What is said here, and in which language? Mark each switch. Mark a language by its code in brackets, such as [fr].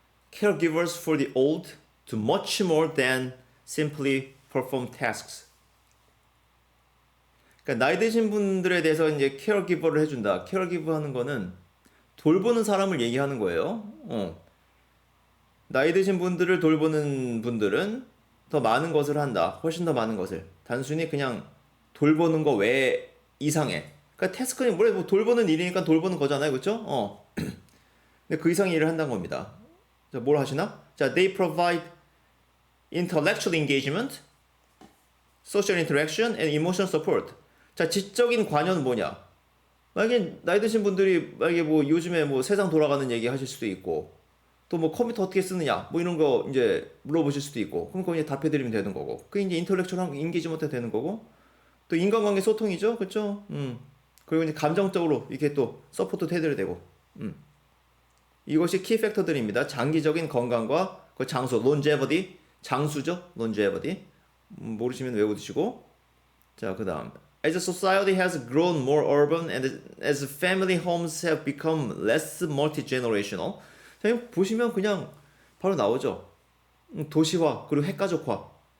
[en] Caregivers for the old do much more than simply perform tasks. [ko] 그러니까 나이 드신 분들에 대해서 이제 케어기버를 해준다. 케어기버 하는 거는 돌보는 사람을 얘기하는 거예요. 나이 드신 분들을 돌보는 분들은 더 많은 것을 한다. 훨씬 더 많은 것을. 단순히 그냥 돌보는 거 외 이상의. 그러니까 태스크는 뭐 돌보는 일이니까 돌보는 거잖아요. 그렇죠? 근데 그 이상의 일을 한다는 겁니다. 자, 뭘 하시나? [en] 자, they provide intellectual engagement, social interaction, and emotional support. [ko] 자, 지적인 관여는 뭐냐? 만약에 나이 드신 분들이 만약에 뭐 요즘에 뭐 세상 돌아가는 얘기 하실 수도 있고, 또 뭐 컴퓨터 어떻게 쓰느냐, 뭐 이런 거 이제 물어보실 수도 있고, 그럼 그거 이제 답해드리면 되는 거고, 그게 이제 인터렉츄얼한 인게이지먼트 되는 거고, 또 인간관계 소통이죠, 그렇죠? 그리고 이제 감정적으로 이렇게 또 서포트 해드려야 되고, 이것이 키 팩터들입니다. 장기적인 건강과 그 장수, longevity, 장수죠, longevity. 모르시면 외워두시고, 자, 그다음. [en] As a society has grown more urban and as family homes have become less multi-generational. [ko] 자, 보시면 그냥 바로 나오죠. 도시화 그리고 핵가족화.